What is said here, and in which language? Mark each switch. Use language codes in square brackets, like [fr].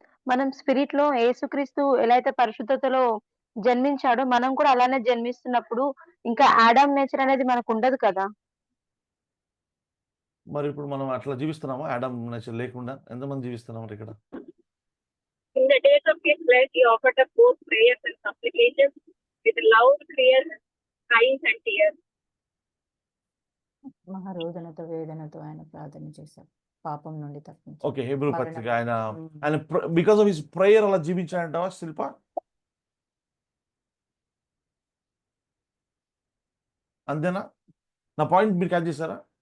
[te] మనం స్పిరిట్ లో యేసుక్రీస్తు ఎలా అయితే పరిశుద్ధతలో జన్మించాడో, మనం కూడా అలానే జన్మిస్తున్నప్పుడు ఇంకా ఆడమ్ నేచర్ అనేది మనకు ఉండదు కదా. మరి ఇప్పుడు మనం అట్లా జీవిస్తున్నామా? ఆడమ్ నేచర్ లేకుండా ఎంతమంది జీవిస్తున్నాం ఇక్కడ? [en] In the days of his flesh, he offered up both prayers and supplications with loud cries and tears. [te] మహారోదనతో వేదనతో ఆయన ప్రార్థన చేశారు, పాపం నుండి తప్పించి. ఓకే, హెబ్రూ పత్రిక ఆయన [en] because of his prayer [te] అలా జీవించాడంటావా శిల్ప? అంతేనా? నా పాయింట్ మీరు క్యాచ్ చేశారా?